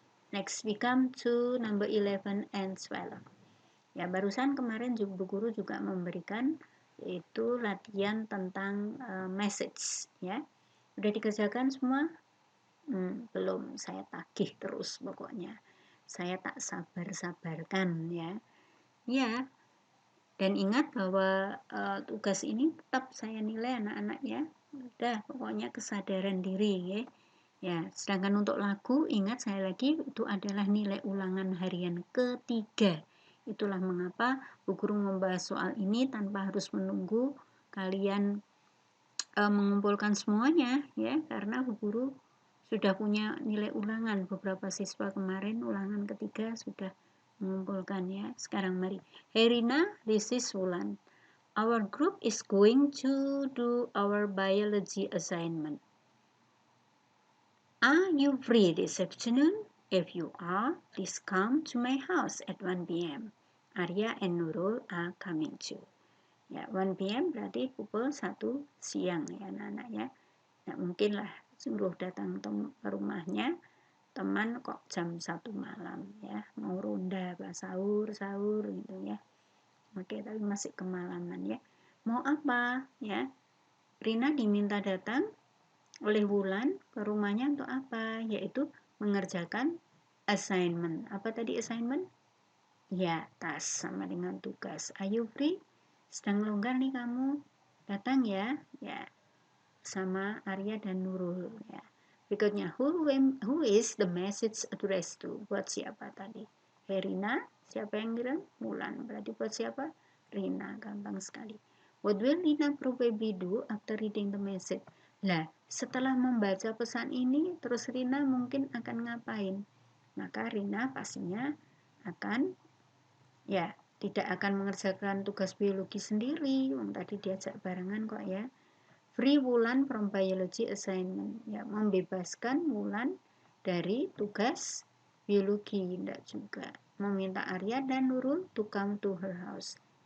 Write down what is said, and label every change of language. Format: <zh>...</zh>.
<en>Next we come to number 11 and 12.</en> <id>Ya, barusan kemarin Bu Guru juga memberikan yaitu latihan tentang message ya. Udah dikerjakan semua? Belum, saya tagih terus pokoknya. Saya tak sabar-sabarkan ya. Ya. Dan ingat bahwa tugas ini tetap saya nilai anak-anak ya. Udah, pokoknya kesadaran diri ya. Ya, sedangkan untuk lagu, ingat saya lagi itu adalah nilai ulangan harian ketiga. Itulah mengapa Bu Guru membahas soal ini tanpa harus menunggu kalian mengumpulkan semuanya ya, karena Bu Guru sudah punya nilai ulangan. Beberapa siswa kemarin ulangan ketiga sudah mengumpulkan ya. Sekarang mari.</id> <en>Hey Rina, this is Wulan. Our group is going to do our biology assignment. Are you free this afternoon? If you are, please come to my house at 1 p.m. Arya and Nurul are coming too.</en> <id>Ya, 1 p.m. berarti pukul 1 siang ya anak-anak ya. Nah, mungkinlah suruh datang ke rumahnya teman kok jam 1 malam ya. Mau ronda, sahur gitu ya. Oke, tapi masih kemalaman ya. Mau apa ya? Rina diminta datang oleh Wulan ke rumahnya untuk apa? Yaitu mengerjakan assignment. Apa tadi assignment? Ya, task sama dengan tugas.</id> <en>Are you free?</en> <id>Sedang longgar nih kamu? Datang ya. Ya, sama Arya dan Nurul ya. Berikutnya,</id> <en>who is the message addressed to?</en> <id>Buat siapa tadi? Rina, siapa yang kirim? Wulan. Berarti buat siapa? Rina, gampang sekali.</id> <en>What will Rina probably do after reading the message?</en> <id>Lah, setelah membaca pesan ini, terus Rina mungkin akan ngapain? Maka Rina pastinya akan, ya, tidak akan mengerjakan tugas biologi sendiri. Tadi diajak barengan kok ya.</id> <en>Free Wulan from biology assignment.</en> <id>Ya, membebaskan Wulan dari tugas biologi. Tidak juga. Meminta Arya dan Nurul</id> <en>to come to her house.</en>